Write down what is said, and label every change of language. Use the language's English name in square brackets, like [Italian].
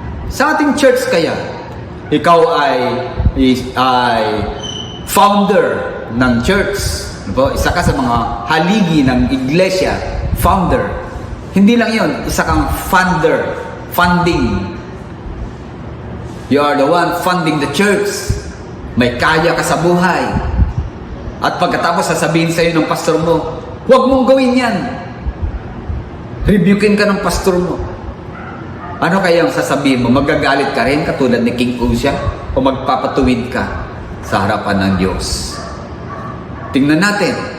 [Filipino] Sa ating church kaya, ikaw ay founder ng church. Isa ka sa mga haligi ng iglesia, founder. Hindi lang yun, isa kang funding. [English] You are the one funding the church. [Filipino] May kaya ka sa buhay. At pagkatapos sasabihin sa iyo ng pastor mo, huwag mong gawin yan. Rebukin ka ng pastor mo. Ano kaya ang sasabihin mo? Magagalit ka rin katulad ni King Uzziah? O magpapatuwid ka sa harapan ng Diyos? Tingnan natin.